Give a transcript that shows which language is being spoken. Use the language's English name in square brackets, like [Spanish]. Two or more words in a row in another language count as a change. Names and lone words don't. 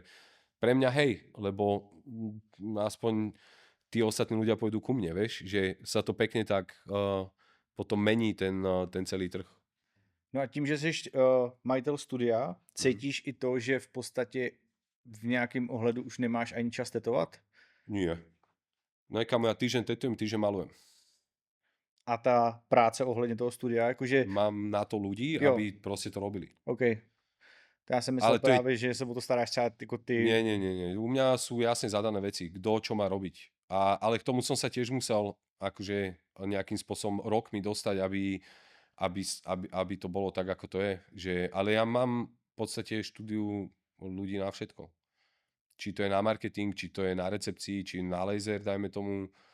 [Slovak] Pre mňa hej, lebo aspoň tí ostatní ľudia pôjdu ku mne, vieš, že sa to pekne tak potom mení ten celý trh. [Czech] no a tím, že jsi majitel studia, cítíš i to, že v podstatě v nějakém ohledu už nemáš ani čas tetovat? [Slovak] Nie. No kamo, ja týždeň tetujem, týždeň malujem. [Czech] A ta práce ohledně toho studia, jakože, [Slovak] Mám na to ľudí, [Czech] Jo. [Slovak] aby proste to robili. [Czech] OK. To já jsem myslel [Slovak] Ale to je- [Czech] právě, že se o to staráš třeba jako ty. [Slovak] Nie. U mňa sú jasne zadané veci, kto čo má robiť. Ale k tomu som sa tiež musel akože nejakým spôsobom rokmi dostať, aby to bolo tak, ako to je. Ale ja mám v podstate štúdiu ľudí na všetko. Či to je na marketing, či to je na recepcii, či na laser, dajme tomu.